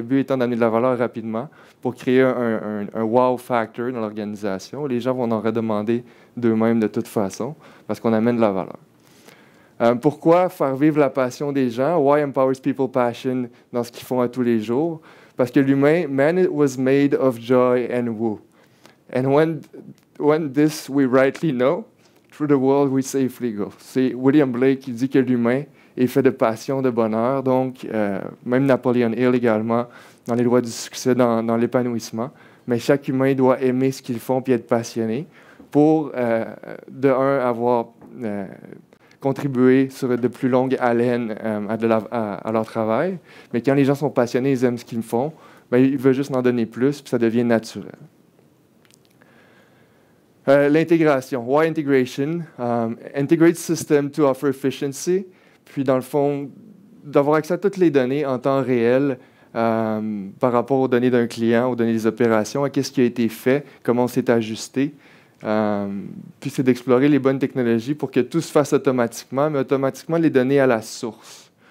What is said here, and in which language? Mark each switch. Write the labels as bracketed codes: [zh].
[fr] Le but étant d'amener de la valeur rapidement pour créer un wow factor dans l'organisation. Les gens vont en redemander d'eux-mêmes de toute façon, parce qu'on amène de la valeur. Pourquoi faire vivre la passion des gens? [en] Why empowers people passion [fr] dans ce qu'ils font à tous les jours? Parce que l'humain, [en] man was made of joy and woe. And when this we rightly know, through the world we safely go. [fr] C'est William Blake qui dit que l'humain est fait de passion, de bonheur. Donc, même Napoleon Hill également, dans les lois du succès, dans l'épanouissement. Mais chaque humain doit aimer ce qu'ils font puis être passionné pour, de un, avoir contribué sur de plus longues haleines à leur travail. Mais quand les gens sont passionnés, ils aiment ce qu'ils font, bien, ils veulent juste en donner plus puis ça devient naturel. L'intégration. [en] Why integration? Integrate system to offer efficiency. [fr] Puis, dans le fond, d'avoir accès à toutes les données en temps réel par rapport aux données d'un client, aux données des opérations, à qu'est-ce qui a été fait, comment on s'est ajusté. Puis, c'est d'explorer les bonnes technologies pour que tout se fasse automatiquement, mais automatiquement les données à la source.